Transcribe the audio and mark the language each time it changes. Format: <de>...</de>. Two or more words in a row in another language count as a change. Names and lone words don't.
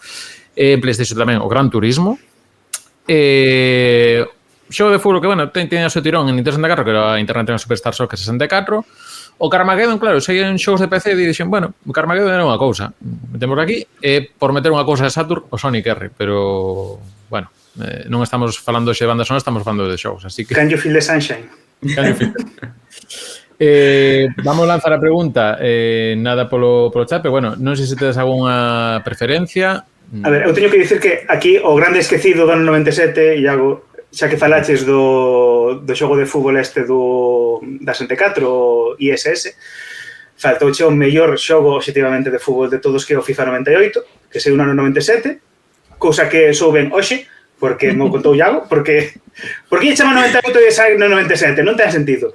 <gl>En PlayStation tamén o Gran Turismo. Xogo de fútbol que, bueno, teña o seu tirón en Nintendo 64, que era a International Superstar Soccer 64. O Carmageddon, claro, saían xogos de PC e dixen, bueno, o Carmageddon era unha cousa. Metemos aquí, e por meter unha cousa de Saturn, o Sonic R, pero, bueno, non estamos falando de banda sonora, estamos falando de xogos, así que...</gl> <en>Can you feel the sunshine? Can you feel</en> <gl>vamos a lanzar a pregunta, nada polo chat, pero bueno, non sei se tedes algunha preferencia. A ver, eu teño que dicir que aquí o grande esquecido do ano 97, Iago, xa que falaches do xogo de fútbol da 64, o ISS, faltouche o mellor xogo obxectivamente de fútbol de todos, que é o FIFA 98, que sei un ano 97, cousa que souben hoxe, porque mo contou Iago, porque lle chama 98 e sai no 97, non ten sentido.</gl>